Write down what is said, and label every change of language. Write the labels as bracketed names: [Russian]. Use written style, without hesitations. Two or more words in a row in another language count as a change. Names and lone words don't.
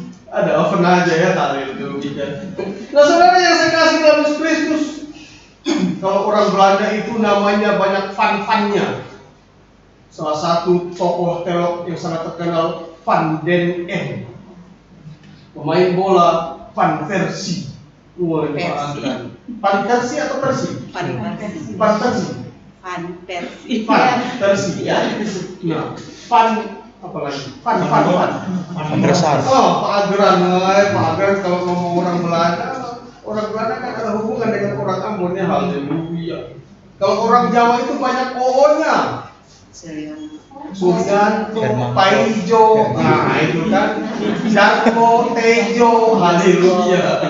[Indonesian] Ada, pernah aja ya, tadi itu gitu. Nah, saudara yang saya kasih dalam Kristus, kalau orang Belanda itu namanya banyak fan-fannya. Salah satu tokoh teolog yang sangat terkenal, Van den Em. Pemain bola Van Persie. Van Persie atau Persie? Van Persie. Van Persie. Fan Persi. Versi ya. Nah, apa lagi? Fan. Besar. Oh, Pak Agran, kalau ngomong orang Belanda kan ada hubungan dengan orang Ambon ya, haleluya. Kalau orang Jawa itu banyak O-nya. Sugianto, Paijo, nah itu kan, Darmo, Tejo, haleluya.